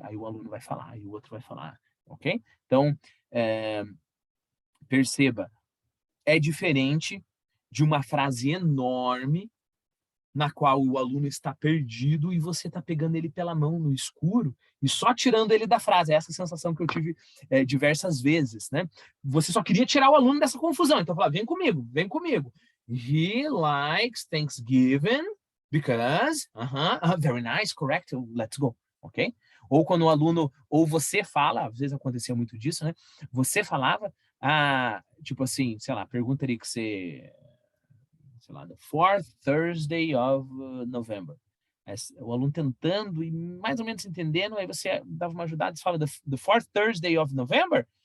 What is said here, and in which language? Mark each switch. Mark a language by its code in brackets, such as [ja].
[pt] Aí o aluno vai falar, aí o outro vai falar. Ok? Então, perceba, é diferente de uma frase enorme na qual o aluno está perdido e você está pegando ele pela mão no escuro e só tirando ele da frase. Essa sensação que eu tive diversas vezes, né? Você só queria tirar o aluno dessa confusão. Então, fala, vem comigo, vem comigo. [en] He likes Thanksgiving because, very nice, correct, let's go, ok? [pt] Ou quando o aluno, ou você fala, às vezes acontecia muito disso, né? Você falava, tipo assim, sei lá, pergunta ali que você sei lá, [en] the fourth Thursday of November. [pt] O aluno tentando e mais ou menos entendendo, aí você dava uma ajudada e fala, [en] the fourth Thursday of November?